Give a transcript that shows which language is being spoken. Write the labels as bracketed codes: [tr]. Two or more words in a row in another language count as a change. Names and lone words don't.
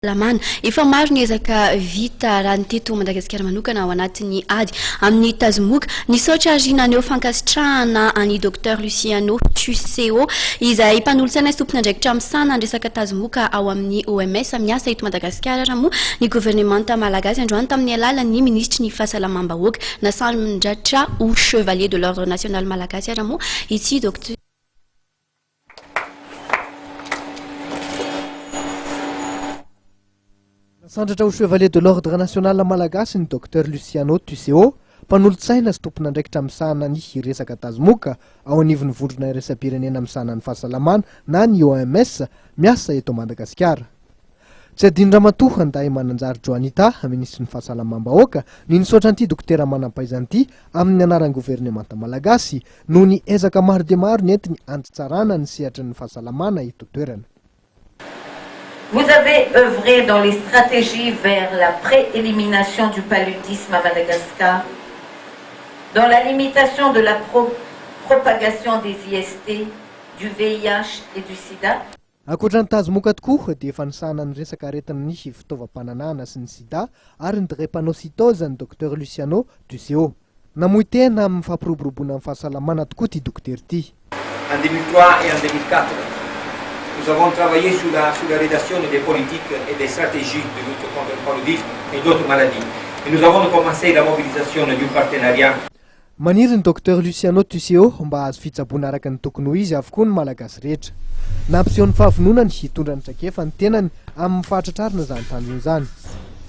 [mg] Lamana efa maro ny ezaka vita raha ny teto Madagasikara manokana ao anatin'ny ady amin'ny tazomoka nisaotra rinaneo fankasitrahana any Dr Luciano Tuseo izay mpanolotsaina tompon'andraikitra misana ny resaka tazomoka ao amin'ny OMS miasa eto Madagasikara raha moa ny gouvernemanta malagasy androany tamin'ny alalan'ny ministry ny fahasalamam-bahoaka Nasandratra [fr] ou chevalier de l'ordre national [mg] malagasy raha moa ity Dr Sandratra ho [fr] chevalier de l'ordre national [mg] malagasy ny Dr Luciano Tuseo mpanolotsaina sy tompon'andraikitra misahana ny resaka tazomoka ao anivon'ny vondrona iraisam-pirenena misahana ny fahasalamana na ny OMS miasa eto Madagasikara. Tsy adino ramatoa andahy mananjary Joanita ministry ny fahasalamam-bahoaka ny nisaotra an'ity dokotera manam-pahaizan'ity amin'ny anaran'ny gouvernemanta malagasy noho ny ezaka maro dia maro ny entiny antsitsarana ny sehatry ny fahasalamana eto toerana. [fr] Vous avez œuvré dans les stratégies vers la pré-élimination du paludisme à Madagascar, dans la limitation de la propagation des IST, du VIH et du sida. [mg] Ankoatra ny tazomoka tokoa dia efa nisahana ny resaka aretin'ny fitaovam-pananana sy ny sida ary ny drépanocytose ny Dr Luciano Tuseo. Namoy tena amin'ny fampiroboroboana amin'ny fahasalamana tokoa ity dokotera ity. [fr] En 2003 et en 2004, nous avons travaillé sur la rédaction des politiques et des stratégies de lutte contre le paludisme et d'autres maladies. Et nous avons commencé la mobilisation du partenariat. [mg] Maniry ny Dr Luciano Tuseo mba azo fitsaboana araka ny tokony ho izy avokoa ny malagasy rehetra. Nampiseho ny fahavononany hitondra ny traikefa ny tenany amin'ny fahatratrarina izany tanjona izany.